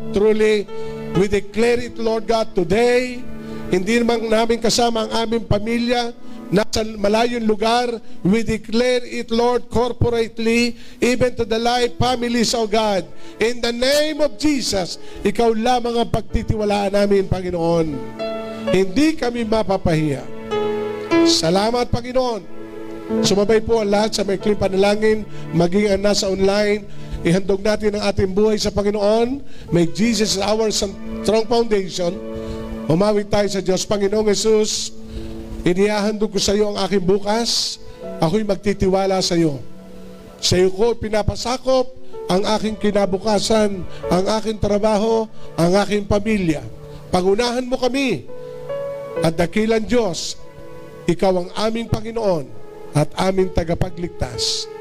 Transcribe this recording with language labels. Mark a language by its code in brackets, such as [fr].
[en] Truly, we declare it, Lord God, today. [tl] Hindi naman namin kasama ang aming pamilya, nasa malayong lugar. [en] We declare it, Lord, corporately, even to the life families, O God. In the name of Jesus, [tl] Ikaw lamang ang pagtitiwalaan namin, Panginoon. Hindi kami mapapahiya. Salamat, Panginoon. Sumabay po ang lahat sa maikling panalangin, maging ang nasa online. Ihandog natin ang ating buhay sa Panginoon. [en] May Jesus is our strong foundation. [tl] Humawit tayo sa Diyos. Panginoong Jesus, inihahandog ko sa iyo ang aking bukas. Ako'y magtitiwala sa iyo. Sa iyo ko pinapasakop ang aking kinabukasan, ang aking trabaho, ang aking pamilya. Pangunahan mo kami at dakilang Diyos, ikaw ang aming Panginoon at aming tagapagligtas.